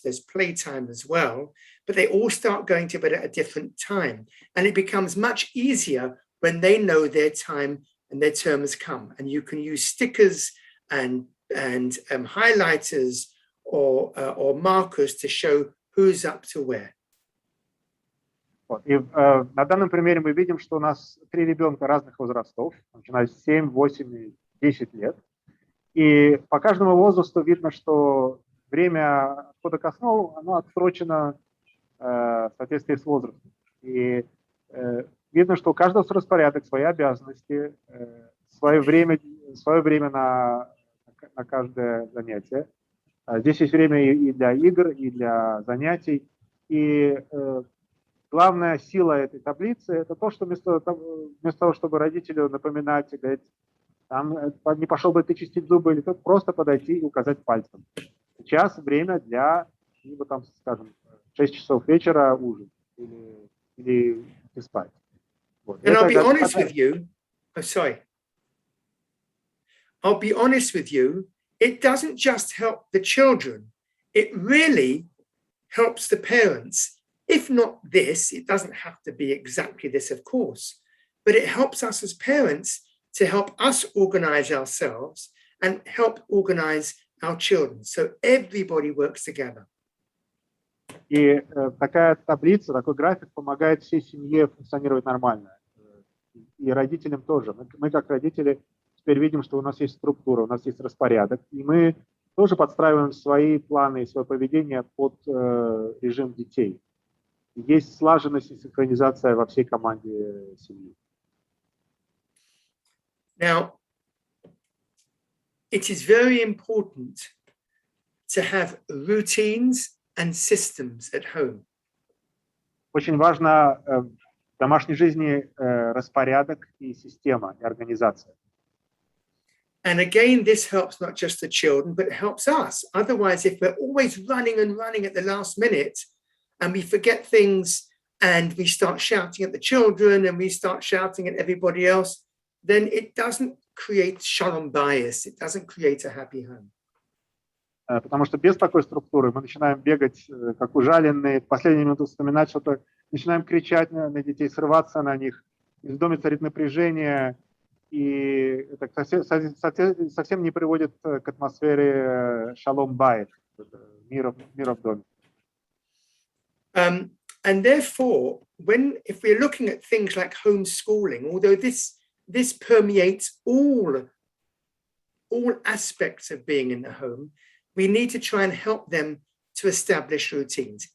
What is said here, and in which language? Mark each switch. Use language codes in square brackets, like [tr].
[en] There's playtime as well, but they all start going to bed at a different time. And it becomes much easier when they know their time and their term has come. And you can use stickers and highlighters or markers to show who's up to where. [ru] И на данном примере мы видим, что у нас 3 ребенка разных возрастов, начиная с 7, 8 и 10 лет. И по каждому возрасту видно, что время отхода ко сну, оно отсрочено в соответствии с возрастом. И видно, что у каждого свой распорядок, свои обязанности, свое время на каждое занятие. Здесь есть время и для игр, и для занятий. И главная сила этой таблицы – это то, что вместо того, чтобы родителю напоминать и говорить, там, не пошел бы ты чистить зубы, или тут просто подойти и указать пальцем. Сейчас время для, либо там, скажем, 6 часов вечера ужин или спать. Вот. [en] And I'll be honest with you. Oh, sorry. I'll be honest with you. It doesn't just help the children. It really helps the parents. If not this, it doesn't have to be exactly this, of course, but it helps us as parents to help us organize ourselves and help organize our children. So everybody works together. [ru] И такая таблица, такой график помогает всей семье функционировать нормально. И родителям тоже. Мы как родители теперь видим, что у нас есть структура, у нас есть распорядок, и мы тоже подстраиваем свои планы и свое поведение под режим детей. Есть слаженность и синхронизация во всей команде семьи. [en] Now, it is very important to have routines and systems at home. [ru] очень важно в домашней жизни распорядок и система, и организация. [en] And again, this helps not just the children, but it helps us. Otherwise, if we're always running and running at the last minute and we forget things and we start shouting at the children and we start shouting at everybody else, then it doesn't create shalom bias. It doesn't create a happy home. [ru] Потому что без такой структуры мы начинаем бегать, как ужаленные, в последнюю минуту вспоминать что-то, начинаем кричать на детей, срываться на них, в доме царит напряжение, и это совсем не приводит к атмосфере шалом байт, мира в доме. [en] And therefore, if we're looking at things like homeschooling, although this permeates all aspects of being in the home, we need to try and help them to establish routines.